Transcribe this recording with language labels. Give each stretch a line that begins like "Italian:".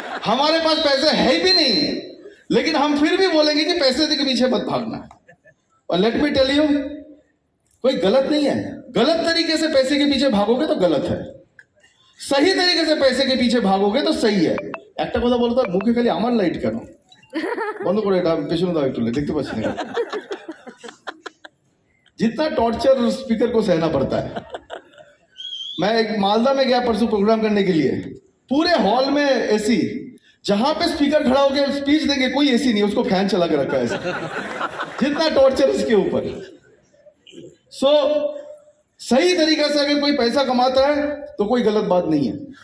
Hindi: हमारे पास पैसे है भी नहीं, लेकिन हम फिर भी बोलेंगे कि पैसे के पीछे मत भागना। और
English: let me tell you,
Hindi: कोई गलत नहीं है। गलत तरीके से पैसे के पीछे भागोगे तो गलत है, सही तरीके से पैसे के पीछे भागोगे तो सही है।
Bangla: একটা কথা বলতো, মুখে খালি আমার লাইট কেন বন্ধ করে, এটা পেছনে দাও একটু, দেখতে পাচ্ছি না।
Hindi: जितना टॉर्चर स्पीकर को सहना पड़ता है। मैं एक मालदा में गया परसों प्रोग्राम करने के लिए, पूरे हॉल में एसी, जहां पे स्पीकर खड़ा होकर स्पीच देंगे कोई एसी नहीं, उसको फैन चला के रखा है। जितना टॉर्चर इसके ऊपर। सो सही तरीके से अगर कोई पैसा कमाता है तो कोई गलत बात नहीं है।